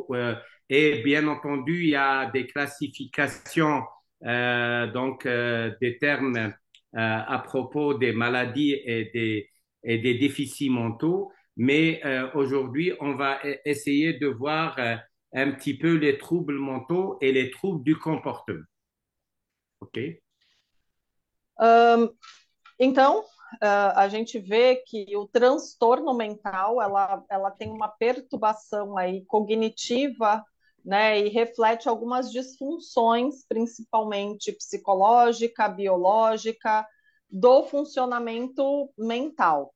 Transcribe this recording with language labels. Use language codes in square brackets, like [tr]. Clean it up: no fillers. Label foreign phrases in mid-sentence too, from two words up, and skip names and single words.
[fr] Et bien entendu, il y a des classifications, donc des termes à propos des maladies et des déficits mentaux. Mais aujourd'hui, on va essayer de voir un petit peu les troubles mentaux et les troubles du comportement. OK? [pt] Então, a gente vê que o transtorno mental, ela tem uma perturbação aí cognitiva, né, e reflete algumas disfunções, principalmente psicológica, biológica, do funcionamento mental.